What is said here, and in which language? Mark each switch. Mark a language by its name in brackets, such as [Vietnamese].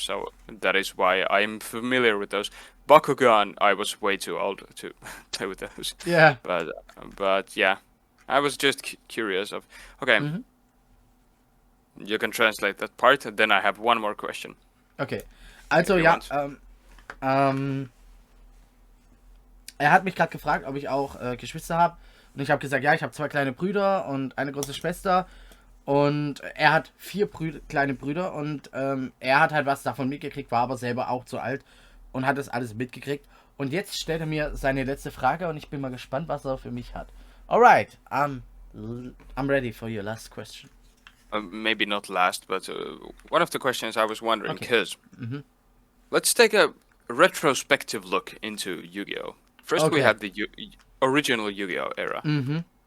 [English] So that is why I'm familiar with those. Bakugan, I was way too old to play with those. Yeah. But yeah, I was just curious of. Okay, you can translate that part, and then I have one more question. [German] Okay. Also [English] If you [German] ja, [English] want. [German] er hat mich gerade gefragt, ob ich auch Geschwister habe. Und ich habe gesagt, ja, ich habe 2 kleine Brüder und eine große Schwester. Und er hat 4 kleine Brüder. Und er hat halt was davon mitgekriegt, war aber selber auch zu alt und hat das alles mitgekriegt. Und jetzt stellt er mir seine letzte Frage und ich bin mal gespannt, was er für mich hat. [English] Alright, I'm ready for your last question. Maybe not last, but one of the questions I was wondering, Okay. because let's take a retrospective look into Yu-Gi-Oh! First, we Okay. had the original Yu-Gi-Oh! Era. Mhm.